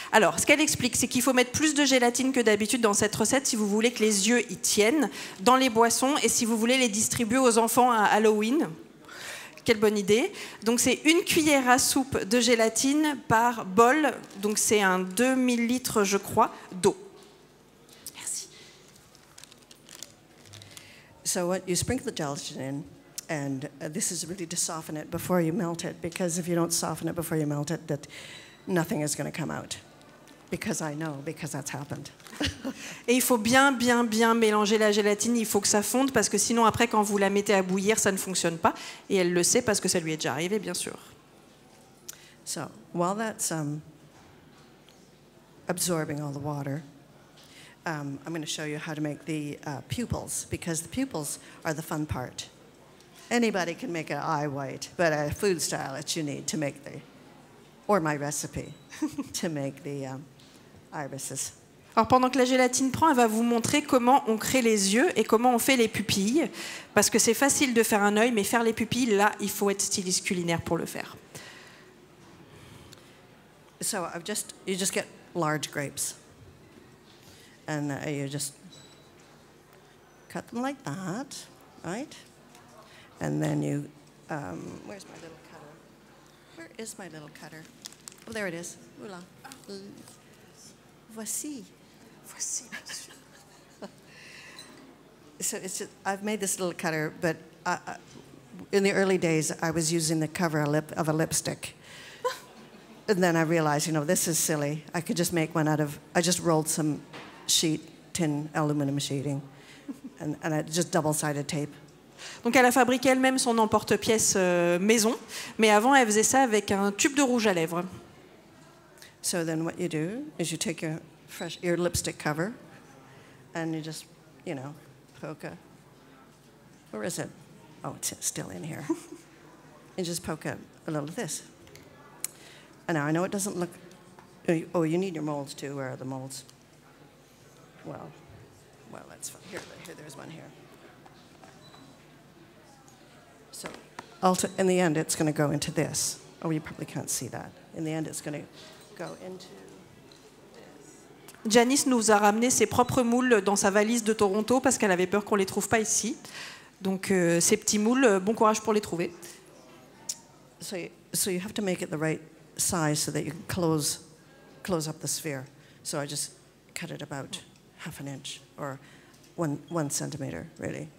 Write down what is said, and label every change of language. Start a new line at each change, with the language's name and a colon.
French: Alors, ce qu'elle explique, c'est qu'il faut mettre plus de gélatine que d'habitude dans cette recette si vous voulez que les yeux y tiennent dans les boissons et si vous voulez les distribuer aux enfants à Halloween. Quelle bonne idée. Donc, c'est 1 cuillère à soupe de gélatine par bol. Donc, c'est un 2 millilitres, je crois, d'eau. Merci.
English: So what you sprinkle the gelatin in, and this is really to soften it before you melt it, because if you don't soften it before you melt it, that nothing is going to come out. Because I know, because that's happened.
French: Et il faut bien mélanger la gélatine, il faut que ça fonde, parce que sinon après quand vous la mettez à bouillir, ça ne fonctionne pas. Et elle le sait parce que ça lui est déjà arrivé, bien sûr.
English: So while that's absorbing all the water, I'm going to show you how to make the pupils, because the pupils are the fun part. Anybody can make an eye white, but a food stylist you need to make the, or my recipe, to make the irises.
French: Alors pendant que la gélatine prend, elle va vous montrer comment on crée les yeux et comment on fait les pupilles, parce que c'est facile de faire un œil, mais faire les pupilles, là, il faut être styliste culinaire pour le faire.
English: So you just get large grapes, and you just cut them like that, right? And then you, where's my little cutter? Where is my little cutter? Oh, there it is.
French: Oula. Voici. Voici.
English: So it's just, I've made this little cutter, but in the early days, I was using the cover of a lipstick. And then I realized, you know, this is silly. I could just make one out of, I just rolled some tin aluminum sheeting, and I just double-sided tape.
French: Donc elle a fabriqué elle-même son emporte-pièce maison, mais avant elle faisait ça avec un tube de rouge à lèvres.
English: So then what you do is you take your lipstick cover, and you just, you know, poke a, where is it? Oh, it's still in here. And just poke a little of this. And now I know it doesn't look, oh, you need your molds too. Where are the molds? Well, that's fine. Here, there's one here. So, in the end, it's going to go into this. Oh, you probably can't see that. In the end, it's going to go into this.
French: Janice nous a ramené ses propres moules dans sa valise de Toronto parce qu'elle avait peur qu'on les trouve pas ici. Donc, ces petits moules, bon courage pour les trouver.
English: So you have to make it the right size so that you can close up the sphere. So I just cut it about half an inch or 1 centimeter, really.